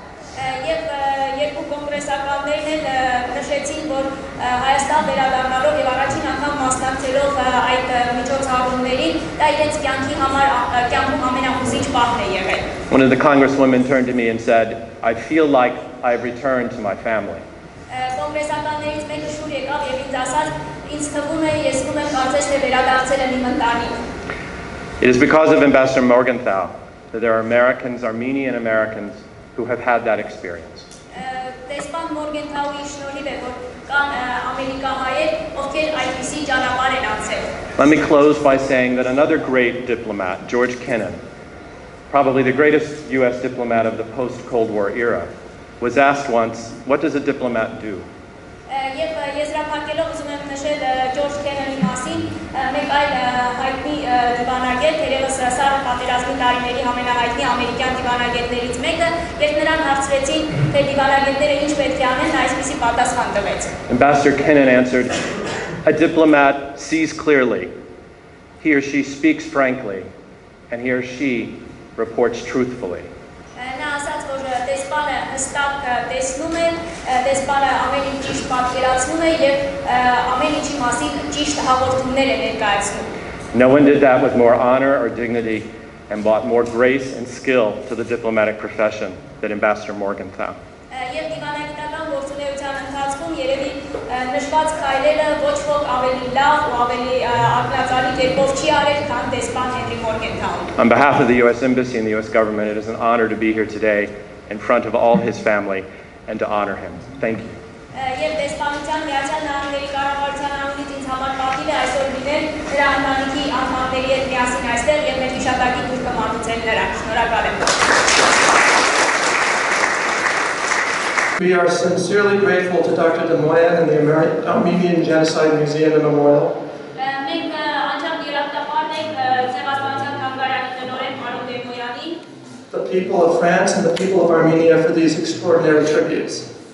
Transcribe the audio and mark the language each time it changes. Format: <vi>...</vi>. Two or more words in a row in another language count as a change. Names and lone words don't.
<en>One of the congresswomen turned to me and said, I feel like I've returned to my family. It is because of Ambassador Morgenthau that there are Americans, Armenian Americans, who have had that experience.</en> <hy>Դեսպան Մորգենթաուի շնորհիվ է, որ կան ամերիկահայեր, ովքեր այդպիսի ճանապարհ են անցել։</hy> <en>Let me close by saying that another great diplomat, George Kennan, probably the greatest U.S. diplomat of the post-Cold War era, was asked once, what does a diplomat do?</en> <hy>George Kennedy մասին մեկ այլ հայտնի դիվանագետ, երևս սառը պատերազմի տարիների ամենահայտնի ամերիկյան դիվանագետներից մեկը, երբ նրան հարցրեցին, թե դիվանագետները ինչ պետք է անեն, նա այսպիսի պատասխան տվեց։</hy> <en>Ambassador Kennan answered, a diplomat sees clearly, he or she speaks frankly, and he or she reports truthfully.</en> <hy>Նա ասաց, որ դեսպանը հստակ տեսնում է, դեսպանը ամեն ինչ ճիշտ պատկերացնում է եւ ամեն ինչի մասին ճիշտ հաղորդումներ է ներկայացնում։</hy> <en>No one did that with more honor or dignity and brought more grace and skill to the diplomatic profession than Ambassador Morgenthau.</en> <hy>Եվ դիվանագիտական գործունեության ընթացքում երևի նշված քայլերը ոչ ոք ավելի լավ ու ավելի ակնածալի կերպով չի արել, քան դեսպան Հենրի Մորգենթաուն։</hy> <en>On behalf of the U.S. Embassy and the U.S. government, it is an honor to be here today in front of all his family and to honor him. Thank you.</en> <hy>Եվ դեսպանության Միացյալ Նահանգների կառավարության անունից ինձ համար պատիվ է այսօր լինել նրա ընտանիքի անդամների հետ միասին այստեղ եւ մեր հիշատակի դուրքը մատուցել նրան։ Շնորհակալ եմ։</hy> <en>We are sincerely grateful to Dr. De Moya and the Armenian Genocide Museum and Memorial. The people of France and the people of Armenia for these extraordinary tributes.</en>